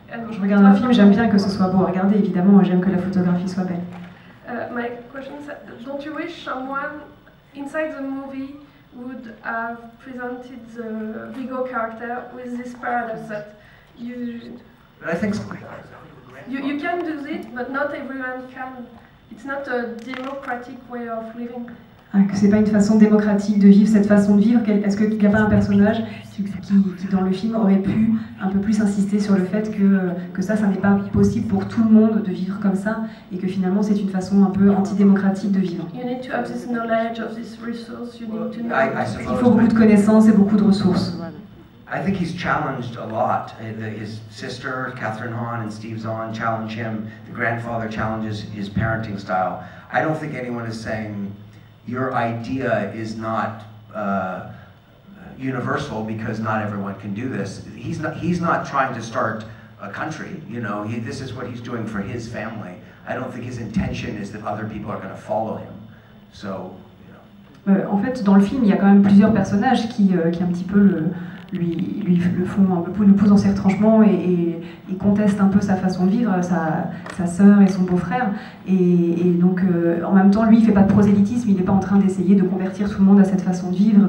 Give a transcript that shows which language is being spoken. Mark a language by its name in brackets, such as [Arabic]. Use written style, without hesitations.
[French] je regarde un film, j'aime bien que ce soit beau à regarder, évidemment, j'aime que la photographie soit belle. [English] My question is, don't you wish someone inside the movie would have presented the Viggo character with this paradox that But I think you can do it, but not everyone can. It's not a democratic way of living. [French] Que c'est pas une façon démocratique de vivre cette façon de vivre. Est-ce qu'il n'y a pas un personnage qui dans le film aurait pu un peu plus insister sur le fait que ça n'est pas possible pour tout le monde de vivre comme ça et que finalement c'est une façon un peu antidémocratique de vivre. [English] You need to have this knowledge of this resource. You need to know. [French] Il faut beaucoup de connaissances et beaucoup de ressources. [English] I think he's challenged a lot. His sister, Catherine Hahn and Steve Zahn, challenge him. The grandfather challenges his parenting style. I don't think anyone is saying your idea is not universal because not everyone can do this. He's not trying to start a country, you know. This is what he's doing for his family. I don't think his intention is that other people are going to follow him. So, you know. [French] En fait, dans le film, il y a quand même plusieurs personnages qui un petit peu lui font un peu, nous posent dans ses retranchements et contestent un peu sa façon de vivre, sa sœur et son beau-frère. Et donc, en même temps, lui, il fait pas de prosélytisme, il n'est pas en train d'essayer de convertir tout le monde à cette façon de vivre.